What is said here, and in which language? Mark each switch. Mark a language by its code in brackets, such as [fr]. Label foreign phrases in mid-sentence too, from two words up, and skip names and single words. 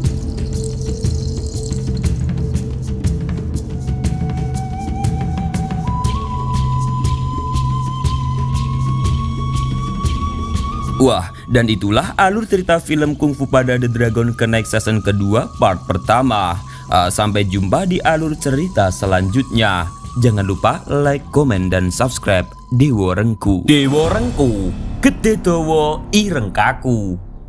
[id] Wah, dan itulah alur cerita film Kung Fu Panda The Dragon Knight season kedua part pertama. Sampai jumpa di alur cerita selanjutnya. Jangan lupa like, komen, dan subscribe Dewo Rengku. [jv] Dewo Rengku, gede dawa ireng kaku.